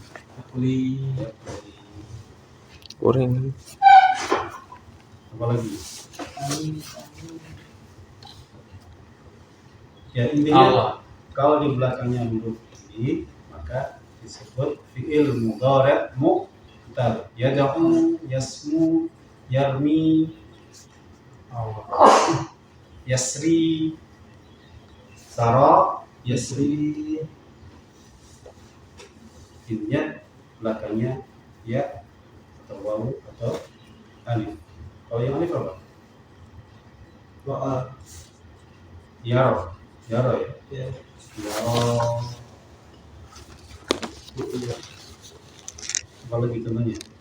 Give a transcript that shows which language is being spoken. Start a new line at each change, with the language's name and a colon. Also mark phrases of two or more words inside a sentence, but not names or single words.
Indonesian: Kuring. apa lagi? Ya intinya kalau di belakangnya huruf i maka disebut
Arabic: فعل مضارع معتل. يدعو، يسمو، يرمي، يسري، سرى، يسري.
Indonesian: Intinya belakangnya ya atau wawu atau alif. Kalau yang alif apa? Yaro ya. Yaro. Apa lagi contohnya?